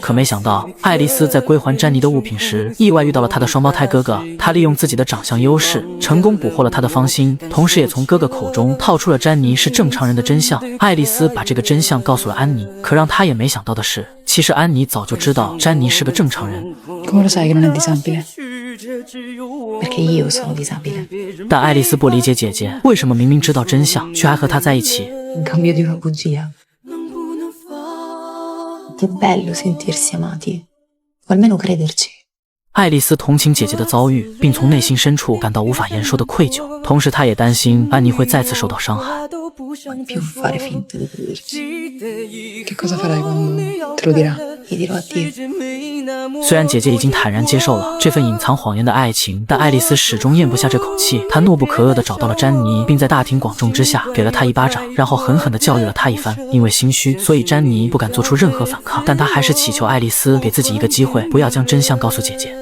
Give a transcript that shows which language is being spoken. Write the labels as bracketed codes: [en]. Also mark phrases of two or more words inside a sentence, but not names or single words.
[zh] 可没想到，爱丽丝在归还詹妮的物品时，意外遇到了她的双胞胎哥哥。她利用自己的长相优势，成功捕获了他的芳心，同时也从哥哥口中套出了詹妮是正常人的真相。爱丽丝把这个真相告诉了安妮，可让她也没想到的是，其实安妮早就知道詹妮是个正常人。 [it] Come lo sai che non è disabile? Perché io sono disabile. [zh] 但爱丽丝不理解姐姐为什么明明知道真相，却还和她在一起。 [it] In cambio di una bugia. Che bello sentirsi amati, o almeno crederci. [zh] 爱丽丝同情姐姐的遭遇，并从内心深处感到无法言说的愧疚，同时她也担心安妮会再次受到伤害。 [it] Non più fare finta di crederci. Che cosa farai quando te lo dirà? Gli dirò addio. [zh] 虽然姐姐已经坦然接受了这份隐藏谎言的爱情，但爱丽丝始终咽不下这口气。她怒不可遏地找到了詹妮，并在大庭广众之下给了她一巴掌，然后狠狠地教育了她一番。因为心虚，所以詹妮不敢做出任何反抗，但她还是祈求爱丽丝给自己一个机会，不要将真相告诉姐姐。